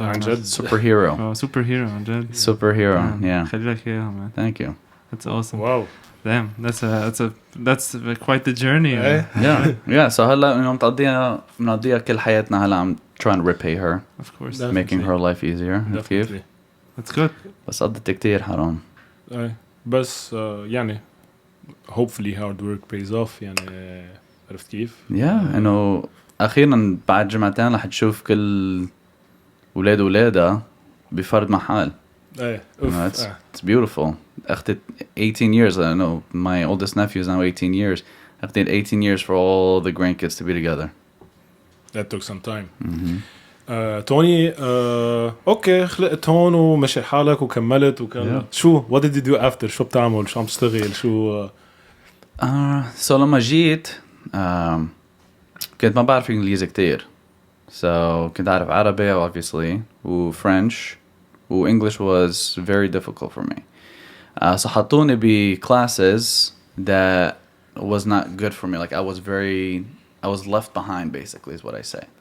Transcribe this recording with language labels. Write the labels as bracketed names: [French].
[Arabic] عن جد superhero. Superhero عن جد. [English] Superhero yeah. [Arabic] خلي لك إياها man. [English] Thank you. That's awesome. Wow. Damn that's quite the journey. Yeah so [Arabic] هلا بنقضيها كل حياتنا هلا [English] I'm trying to repay her. Of course. Making her life easier. [Arabic] كيف؟ [English] That's good. [Arabic] بس قضيت كتير حرام. بس يعني [English] hopefully hard work pays off [Arabic] يعني عرفت كيف؟ إنه أخيراً بعد جمعتين رح تشوف كل ولادها بفرد محل. [English] It's beautiful. [Arabic] أخذت [English] 18 years. I know my oldest nephew is now 18 years. [Arabic] أخذت [English] 18 years for all the grandkids to be together. That took some time. [Arabic] توني اوكي خلقت هون ومشي حالك وكملت وكان شو [English] what did you do after [Arabic] شو بتعمل شو عم تشتغل شو [English] so [Arabic] لما جيت كنت ما بعرف إنجليزي كتير [English] so [Arabic] كنت أعرف عربي [English] obviously و French و English was very difficult for me so [Arabic] حطوني ب [English] classes that was not good for me like I was left behind basically is what I say